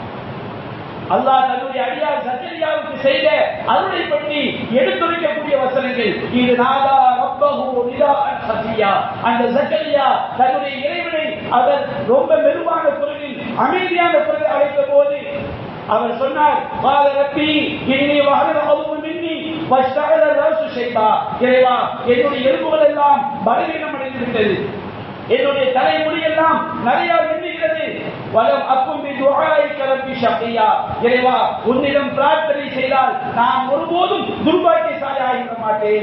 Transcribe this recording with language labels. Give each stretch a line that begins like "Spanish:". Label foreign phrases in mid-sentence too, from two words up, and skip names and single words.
Tamil: அல்லாஹ் தன்னுடைய அடியார் ஜக்கரியாவுக்கு செய்த அருளை பற்றி எடுத்துரைக்கக்கூடிய வசனங்கள்.
Arabic: إذ نادى ربه نداء خفيا.
Tamil: அந்த ஜக்கரியா தன்னுடைய இறைவனை அவர் ரொம்ப மெதுவான குரலில் அமைதியான குரலில் அழைத்த போது அவர் சொன்னார்,
Arabic: قال ربي اني وهن العظم مني واشتعل الراس شيبا.
Tamil: இறைவா, என்னுடைய எலும்புகள் எல்லாம் பலவீனம் அடைந்துவிட்டது, என்னுடைய தலைமுடி எல்லாம் நிறைய எண்ணுகிறது.
Arabic: ولم أكن بدعائك رب شقيا.
Tamil: இறைவா, உன்னிடம் பிரார்த்தனை செய்தால் நான் ஒருபோதும் துர்பாக்கியசாலியாக இருக்க மாட்டேன்.